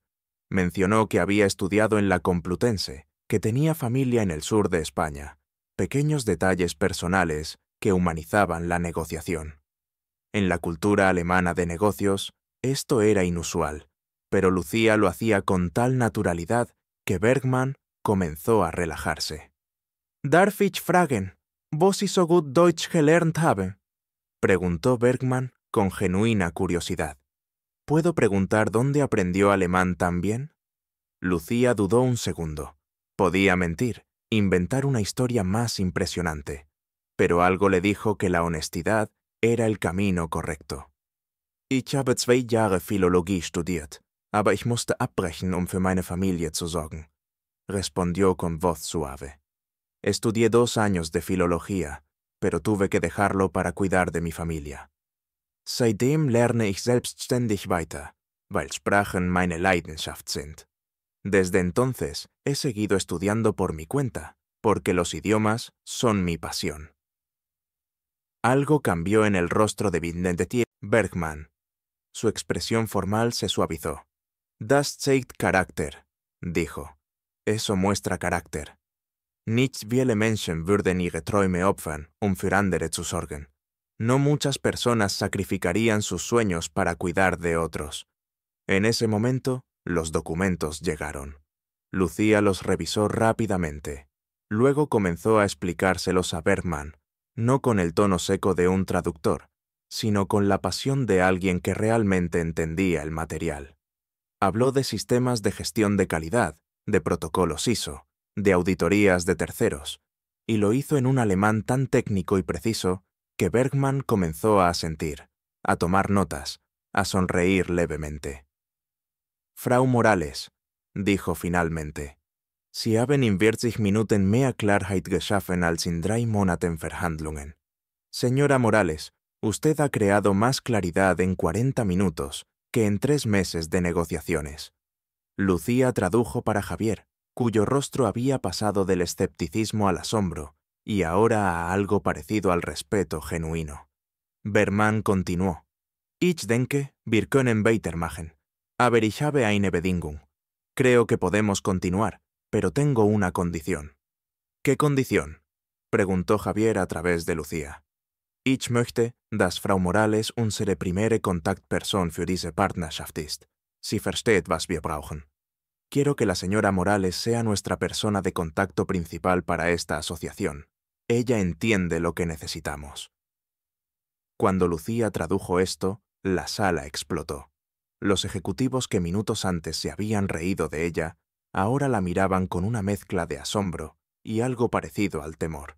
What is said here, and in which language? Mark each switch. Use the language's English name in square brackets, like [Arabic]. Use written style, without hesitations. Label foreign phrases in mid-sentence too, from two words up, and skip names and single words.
[Spanish] Mencionó que había estudiado en la Complutense, que tenía familia en el sur de España. Pequeños detalles personales que humanizaban la negociación. En la cultura alemana de negocios, esto era inusual, pero Lucía lo hacía con tal naturalidad que Bergman comenzó a relajarse. [German] «Darf ich fragen, wo Sie so gut Deutsch gelernt haben?», [Spanish] preguntó Bergman con genuina curiosidad. «¿Puedo preguntar dónde aprendió alemán tan bien?». Lucía dudó un segundo. Podía mentir, inventar una historia más impresionante, pero algo le dijo que la honestidad era el camino correcto. [German] «Ich habe 2 Jahre Philologie studiert, aber ich musste abbrechen, für meine Familie zu sorgen», [Spanish] respondió con voz suave. «Estudié 2 años de filología, pero tuve que dejarlo para cuidar de mi familia. [German] Seitdem lerne ich selbstständig weiter, weil Sprachen meine Leidenschaft sind». [Spanish] Desde entonces he seguido estudiando por mi cuenta, porque los idiomas son mi pasión. Algo cambió en el rostro de Benedetto Bergman. Su expresión formal se suavizó. [German] «Das zeigt Charakter», [Spanish] dijo. «Eso muestra carácter. [German] Nicht viele Menschen würden ihre Träume opfern, für andere zu sorgen». [Spanish] No muchas personas sacrificarían sus sueños para cuidar de otros. En ese momento, los documentos llegaron. Lucía los revisó rápidamente. Luego comenzó a explicárselos a Bergman, no con el tono seco de un traductor, sino con la pasión de alguien que realmente entendía el material. Habló de sistemas de gestión de calidad, de protocolos ISO, de auditorías de terceros, y lo hizo en un alemán tan técnico y preciso que Bergman comenzó a asentir, a tomar notas, a sonreír levemente. «Frau Morales», dijo finalmente, [German] «Sie haben in 40 Minuten mehr Klarheit geschaffen als in 3 Monaten Verhandlungen». [Spanish] Señora Morales, usted ha creado más claridad en 40 minutos que en 3 meses de negociaciones. Lucía tradujo para Javier, cuyo rostro había pasado del escepticismo al asombro y ahora a algo parecido al respeto genuino. Bergman continuó. [German] Ich denke, wir können weitermachen. Aber ich habe eine Bedingung. [Spanish] Creo que podemos continuar, pero tengo una condición. ¿Qué condición?, preguntó Javier a través de Lucía. [German] Ich möchte, dass Frau Morales unsere primere Kontaktperson für diese Partnerschaft ist. Sie versteht, was wir brauchen. [Spanish] Quiero que la señora Morales sea nuestra persona de contacto principal para esta asociación. Ella entiende lo que necesitamos. Cuando Lucía tradujo esto, la sala explotó. Los ejecutivos que minutos antes se habían reído de ella, ahora la miraban con una mezcla de asombro y algo parecido al temor.